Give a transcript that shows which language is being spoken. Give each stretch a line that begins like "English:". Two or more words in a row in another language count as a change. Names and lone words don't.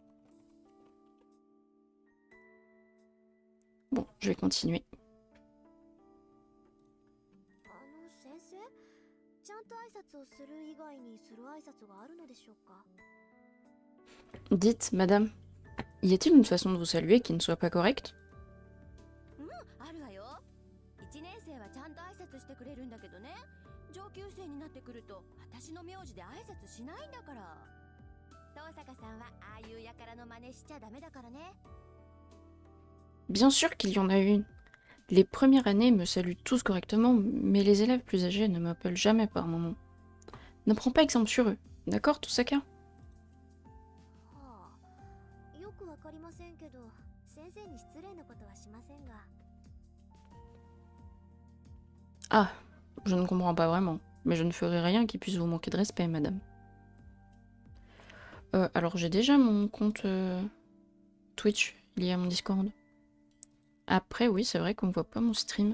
French: Bon, je vais continuer.
Japanese: と挨拶をする以外にする挨拶があるのでしょうか？
French: Dites, madame, y a-t-il une façon de vous saluer qui ne soit pas correcte?
Japanese: あるわよ。1年生はちゃんと挨拶してくれるんだけどね、上級生になってくると私の名字で挨拶しないんだから。遠坂さんはああいうやからの真似しちゃダメだからね。
French: Bien sûr qu'il y en a une. Les premières années me saluent tous correctement, mais les élèves plus âgés ne m'appellent jamais par mon nom. Ne prends pas exemple sur eux, d'accord, Tosaka?
Japanese: はあ、よくわかりませんけど、先生に失礼なことはしませんが。
French: Ah, je ne comprends pas vraiment, mais je ne ferai rien qui puisse vous manquer de respect, madame. Alors j'ai déjà mon compte Twitch lié à mon Discord. Après, oui, c'est vrai qu'on ne voit pas mon stream.